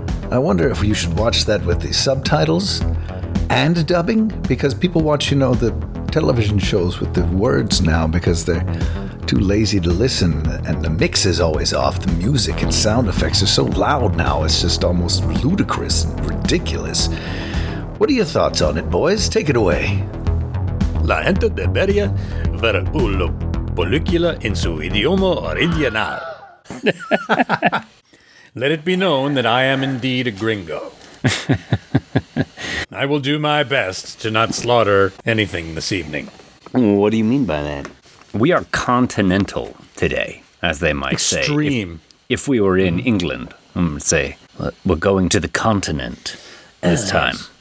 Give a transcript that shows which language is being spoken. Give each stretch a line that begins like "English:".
English: I wonder if you should watch that with the subtitles and dubbing, because people watch, the television shows with the words now because they're too lazy to listen, and the mix is always off. The music and sound effects are so loud now, it's just almost ludicrous and ridiculous. What are your thoughts on it, boys? Take it away.
Spanish: La gente debería ver una película en su idioma original.
English: Let it be known that I am indeed a gringo. I will do my best to not slaughter anything this evening. What do you mean by that? We are continental today, as they might say. Extreme. If we were in England, I would say, we're going to the continent this time.